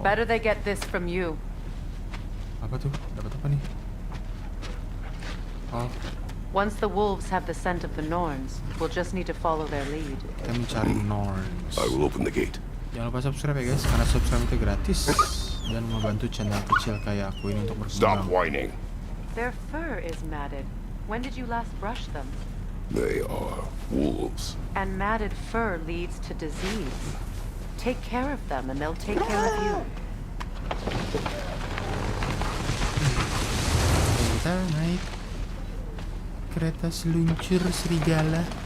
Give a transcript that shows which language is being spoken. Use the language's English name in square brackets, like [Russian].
[English] Better they get this from you. [Indonesian] apa tuh? Dapat apa nih? Oh, [English] Once the wolves have the scent of the Norns, we'll just need to follow their lead. [Indonesian] kita mencari Norns. [English] I will open the gate. [Indonesian] Jangan lupa subscribe ya guys, karena subscribe itu gratis dan membantu channel kecil kayak aku ini untuk [English] Stop [Indonesian] berkembang. [English] whining. Their fur is matted. When did you last brush them? They are wolves. And matted fur leads to disease. Take care of them and they'll take care of you. [Indonesian] Kita naik kereta seluncur serigala.